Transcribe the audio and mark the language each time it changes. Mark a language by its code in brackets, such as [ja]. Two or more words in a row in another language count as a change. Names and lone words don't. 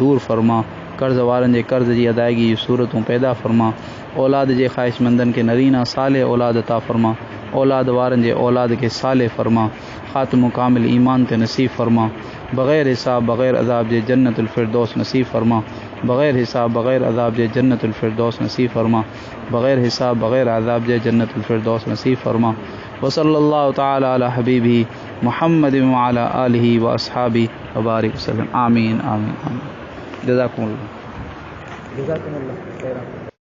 [sd] दूर फरमा, कर्ज़ वारनि जे कर्ज़ जी अदायगी जी सूरतूं पैदा फरमा, औलाद जे ख़्वाहिशमंदनि खे नरीना साले औलाद अता फरमा, औलाद वारनि जे औलाद खे साले फरमा, ख़ात्मो कामिल ईमान ते नसीब फरमा, बग़ैर हिसाब बग़ैर अज़ाब जे जन्नतुल फ़िरदौस नसीब फरमा, बग़ैर हिसाब बग़ैर अज़ाब जे जन्नतुल फ़िरदौस नसीब फरमा, बग़ैर हिसाब बग़ैर अज़ाब जे जन्नतुल फ़िरदौस नसीब फरमा। [ar] و صلى الله تعالى على حبيبي محمد و على آله و أصحابي و بارك وسلم. آمين آمين آمين. जज़ाकुमुल्लाह।